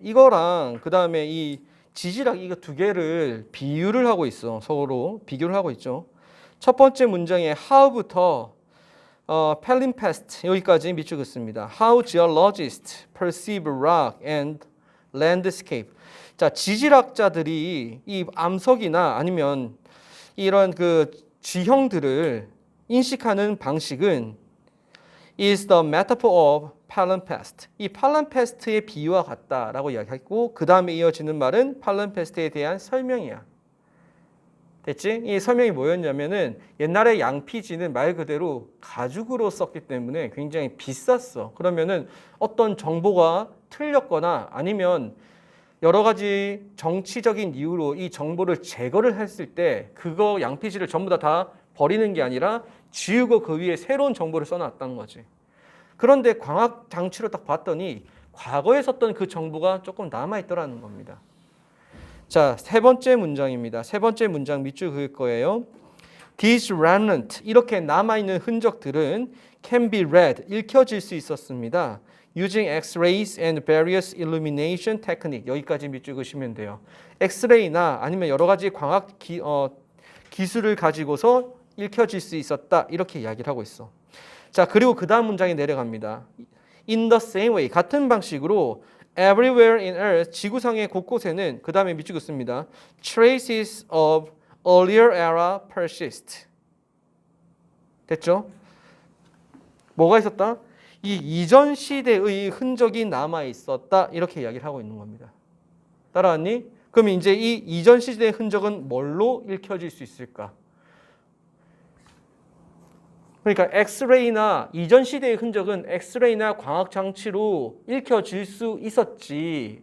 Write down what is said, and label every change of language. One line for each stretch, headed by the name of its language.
Korean: 이거랑 그 다음에 이 지지락 이거 두 개를 비유를 하고 있어. 서로 비교를 하고 있죠. 첫 번째 문장의 how부터 팔림페스트 여기까지 밑줄 긋습니다.
English: How geologists perceive rock and landscape.
Korean: 자, 지질학자들이 이 암석이나 아니면 이런 그 지형들을 인식하는 방식은
English: is the metaphor of palimpsest.
Korean: 이 palimpsest의 비유와 같다라고 이야기했고 그 다음에 이어지는 말은 palimpsest에 대한 설명이야. 됐지? 이 설명이 뭐였냐면은 옛날에 양피지는 말 그대로 가죽으로 썼기 때문에 굉장히 비쌌어. 그러면은 어떤 정보가 틀렸거나 아니면 여러 가지 정치적인 이유로 이 정보를 제거를 했을 때 그거 양피지를 전부 다 버리는 게 아니라 지우고 그 위에 새로운 정보를 써놨다는 거지. 그런데 광학 장치로 딱 봤더니 과거에 썼던 그 정보가 조금 남아있더라는 겁니다. 자, 세 번째 문장입니다. 세 번째 문장 밑줄 그을 거예요.
English: These remnant,
Korean: 이렇게 남아있는 흔적들은
English: can be read,
Korean: 읽혀질 수 있었습니다.
English: Using X-rays and various illumination technique.
Korean: 여기까지 밑줄 그으시면 돼요. X-ray나 아니면 여러 가지 광학 기술을 가지고서 읽혀질 수 있었다. 이렇게 이야기를 하고 있어. 자, 그리고 그 다음 문장에 내려갑니다.
English: In the same way,
Korean: 같은 방식으로
English: Everywhere in Earth,
Korean: 지구상의 곳곳에는 그 다음에 밑줄 긋습니다.
English: Traces of earlier era persist.
Korean: 됐죠? 뭐가 있었다? 이 이전 시대의 흔적이 남아 있었다. 이렇게 이야기를 하고 있는 겁니다. 따라왔니? 그럼 이제 이 이전 시대의 흔적은 뭘로 읽혀질 수 있을까? 그러니까 엑스레이나 이전 시대의 흔적은 엑스레이나 광학 장치로 읽혀질 수 있었지.